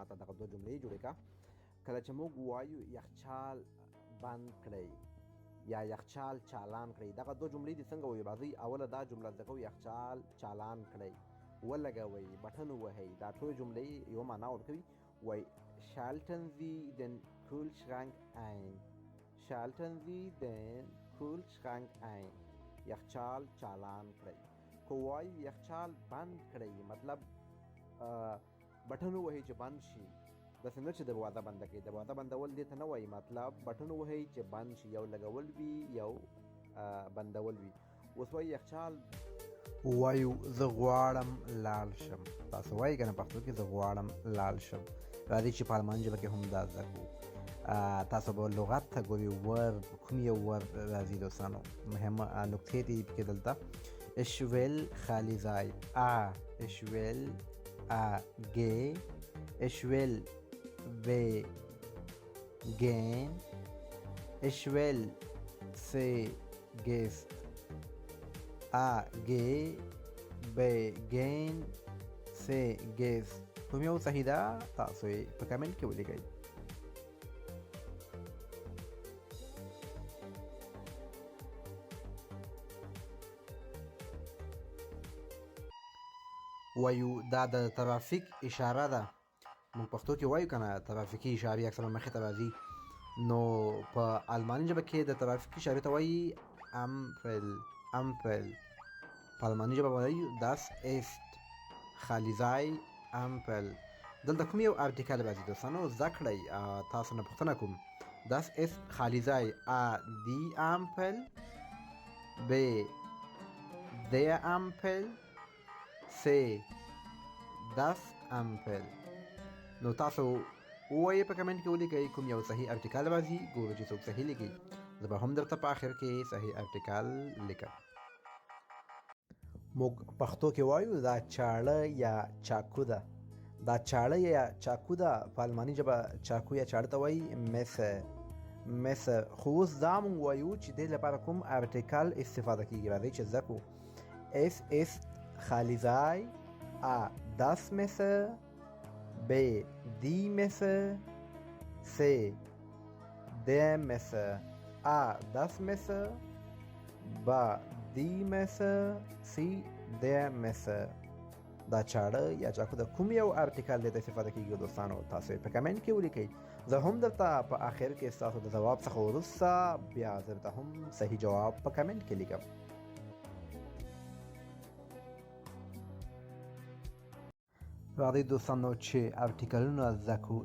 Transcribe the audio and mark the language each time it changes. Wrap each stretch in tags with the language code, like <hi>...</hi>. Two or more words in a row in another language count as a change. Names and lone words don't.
<ps>ته دغه دوه جملې جوړې کړه کله چې موږ وایو یخچال بند کړئ یا یخچال چالان کړئ دغه دوه جملې دې څنګه وایو راځئ اوله دا جمله زده کوو یخچال چالان کړئ ولګوئ بټن ووهئ دا ټولې جملې یوه معنا ورکوي وایي</ps> <de>schalten Sie den Kühlschrank ein schalten Sie den Kühlschrank ein</de> <ps>یخچال چالان کړئ که وایو یخچال بند کړئ مطلب بټن ووهئ چې بند شي داسې نه چې دروازه بنده کړئ دروازه بندول دې ته نه وایي مطلب بټن ووهئ چې بند شي یو لګول وي یو بندول وي اوس وایي یخچال وایو زه غواړم لاړ شم تاسو وایي که نه پښتو کې زه غواړم لاړ شم راځئ چې په الماني ژبه کې هم دا زده کړو تاسو به لغت ته ګورئ ور کوم یو ور راځي دوستانو مهمه نکتې دي پکې دلته</ps> <de>Ich will</de> <ps>خالی ځای</ps> <de>ich will geh ich will gehen ich will sie gehst geh gehen sie gehst</de> <ps>کوم یو صحیح ده تاسو یې په کمنټ کې ولیکئ وایو دا د ترافیک اشاره ده موږ پښتو کې وایو که نه ترافیکي اشارې اکثرا مخې ته راځي نو په الماني ژبه کې د ترافیکي اشارې ته وایي امپل Ampel. په الماني ژبه وایو</ps> <de>das ist</de> <ps>خالي ځای Ampel. دلته کوم یو ارټیکل راځي دوستانو زده کړئ تاسو نه پوښتنه کوم</ps> <de>das ist</de> <ps>خالي ځای</ps> <de>A die Ampel B der Ampel C das Ampel.</de> <ps>نو تاسو ووایئ په کمنټ کې ولیکئ کوم یو صحیح ارټیکل راځي ګورو چې څوک صحیح لیکي زه به هم درته په آخر کې صحیح ارټیکل لیکم. موږ پښتو کې وایو دا چاړه یا چاقو ده. دا چاړه یا چاقو ده په الماني ژبه چاقو یا چاړه ته وایي messer. خو اوس دا موږ وایو چې دې لپاره کوم ارټیکل استفاده کیږي. راځئ چې زده کړو.</ps> <de>Es ist</de> <ps>خالي ځای</ps> <de>A das Messer B die Messer C der Messer A das Messer B die Messer C der Messer.</de> <ps>دا چاړه یا چاقو د کوم یو ارټیکل د استفاده کیږي دوستانو تاسو په کمنټ کې ولیکئ. زه هم درته په آخر کې ستاسو د ځواب څخه وروسته بیا درته هم صحیح جواب په کمنټ کې لیکم. راځئ دوستانو چې ارټیکلونه زده کړو.</ps>